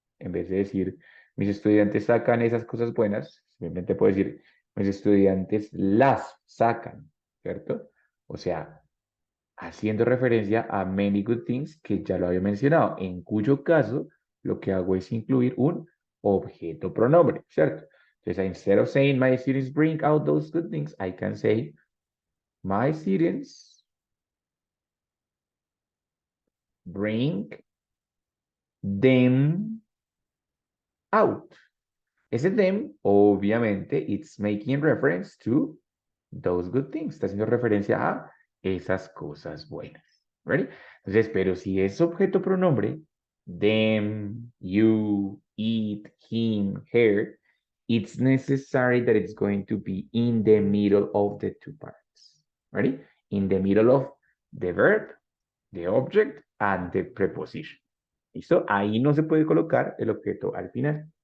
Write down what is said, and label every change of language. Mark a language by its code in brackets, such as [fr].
[es] En vez de decir, mis estudiantes sacan esas cosas buenas, simplemente puedo decir, mis estudiantes las sacan, ¿cierto? O sea, haciendo referencia a [en] many good things [es] que ya lo había mencionado, en cuyo caso lo que hago es incluir un objeto pronombre, ¿cierto? [en] Entonces, instead of saying my students bring out those good things, I can say my students bring them out. [es] Ese [en] them, [es] obviamente, [en] it's making reference to those good things. [es] Está haciendo referencia a esas cosas buenas. ¿Ready? Entonces, pero si es objeto pronombre, [en] them, you, it, him, her, it's necessary that it's going to be in the middle of the two parts. Ready? In the middle of the verb, the object, and the preposition. [es] ¿Listo? Ahí no se puede colocar el objeto al final.